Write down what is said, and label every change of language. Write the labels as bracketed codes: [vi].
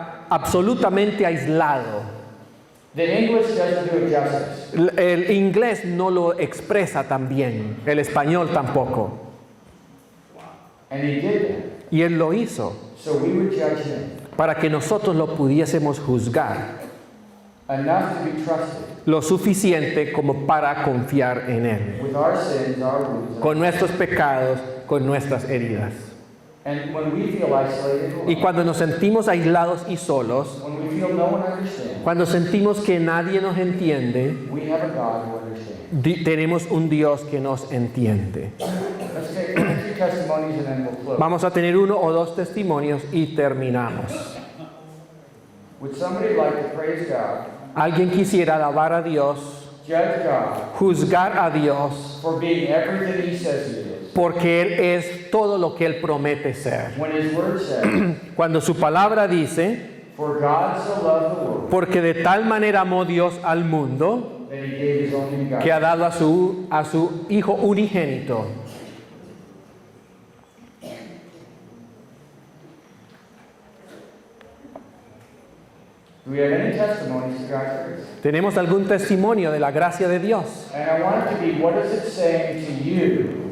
[es] Absolutamente aislado. [en] The English doesn't do it justice. [es] El inglés no lo expresa tan bien, el español tampoco. [en] And he did that, [es] Y Él lo hizo [en] so we would judge him. [es] para que nosotros lo pudiésemos juzgar [en] Enough to be trusted [es] lo suficiente como para confiar en Él, [en] with our sins, our wounds. [es] con nuestros pecados, con nuestras heridas. [en] And when we feel isolated, [es] Y cuando nos sentimos aislados y solos, [en] when we feel no one understands, [es] cuando sentimos que nadie nos entiende, [en] we have a God who understands. [es] tenemos un Dios que nos entiende. [en] Let's take 1 or 2 testimonies and then we'll close. [es] Vamos a tener 1 o 2 testimonios y terminamos. [en] Would somebody like to praise God, [es] Alguien quisiera alabar a Dios, [en] judge God, [es] juzgar a Dios, [en] for being everything he says he is? [es] porque Él es todo lo que Él promete ser. [en] When his word says, [es] Cuando su palabra dice, [en] "For God so loved the world, [es] porque de tal manera amó Dios al mundo, [en] that he gave his only [es] que [en] begotten." [es] ha dado a su Hijo unigénito. [en] Do we have any testimonies to God's grace? [es] Tenemos algún testimonio de la gracia de Dios. [en] And I want it to be, what is it saying to you